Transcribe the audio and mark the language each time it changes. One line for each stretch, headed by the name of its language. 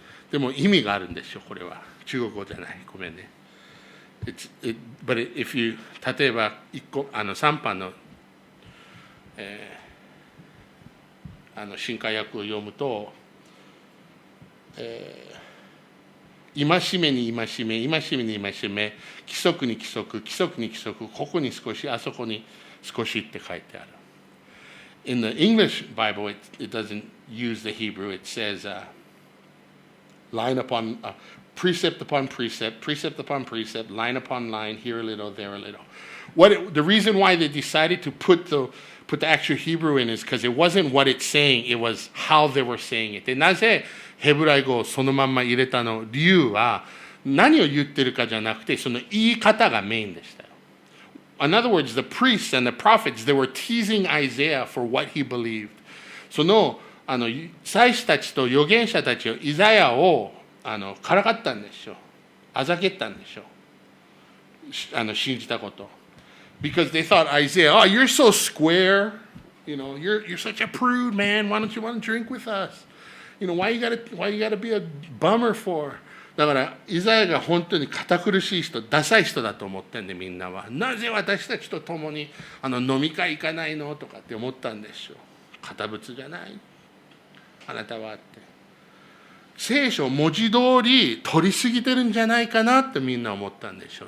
Japanese: でも意味があるんでしょ、これは。中国語じゃない。ごめんね。
English: But if you
Japanese: 例えば3版の、新海訳を読むと、戒めに戒め、戒めに戒め、規則に規則、規則に規則、ここに少し、あそこに少しって書いてある。
English: In the English Bible, it doesn't use the Hebrew. It says line upon precept upon precept, precept upon precept, line upon line, here a little, there a little. The reason why they decided to put the actual Hebrew in is because it wasn't what it's saying, it was how they were saying it.
Japanese: で、なぜヘブライ語をそのまんま入れたの理由は何を言ってるかじゃなくて、その言い方がメインでした。
English: In other words, the priests and the prophets, they were teasing Isaiah for what he believed.
Japanese: その祭司たちと預言者たちをイザヤをからかったんでしょう。あざけったんでしょう。信じたこと。
English: Because they thought Isaiah, oh, you're so square. You're such a prude, man. Why don't you want to drink with us? Why you gotta be a bummer for?
Japanese: だからイザヤが本当に堅苦しい人、ダサい人だと思ってんで、みんなは。なぜ私たちと共に飲み会行かないのとかって思ったんでしょう。堅物じゃないあなたはって。聖書を文字通り取りすぎてるんじゃないかなってみんな思ったんでしょう。